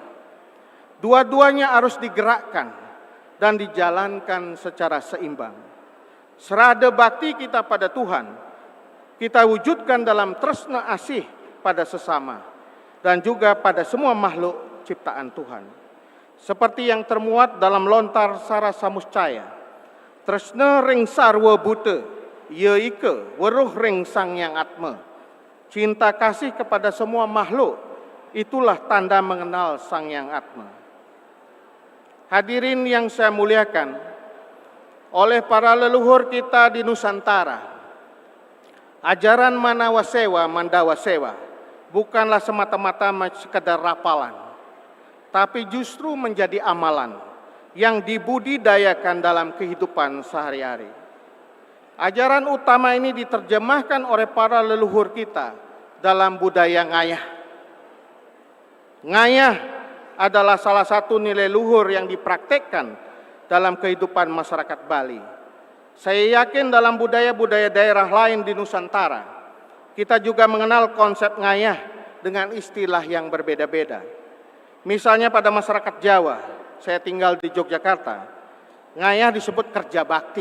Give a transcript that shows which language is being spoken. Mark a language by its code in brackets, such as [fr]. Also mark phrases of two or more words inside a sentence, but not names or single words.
[id] Dua-duanya harus digerakkan dan dijalankan secara seimbang. Serada bakti kita pada Tuhan, kita wujudkan dalam [ban] tresna asih [id] pada sesama dan juga pada semua makhluk ciptaan Tuhan. Seperti yang termuat dalam lontar Sara Samuscaya, [kaw] tresna ring sarwa buta, ya ika weruh ring sang yang atma. [id] Cinta kasih kepada semua makhluk, itulah tanda mengenal sang yang atma. Hadirin yang saya muliakan, oleh para leluhur kita di Nusantara, ajaran Manawa Sewa, Mandawa Sewa bukanlah semata-mata sekedar rapalan, tapi justru menjadi amalan yang dibudidayakan dalam kehidupan sehari-hari. Ajaran utama ini diterjemahkan oleh para leluhur kita dalam budaya ngayah. Ngayah adalah salah satu nilai luhur yang dipraktekkan dalam kehidupan masyarakat Bali. Saya yakin dalam budaya-budaya daerah lain di Nusantara, kita juga mengenal konsep ngayah dengan istilah yang berbeda-beda. Misalnya pada masyarakat Jawa, saya tinggal di Yogyakarta, ngayah disebut kerja bakti.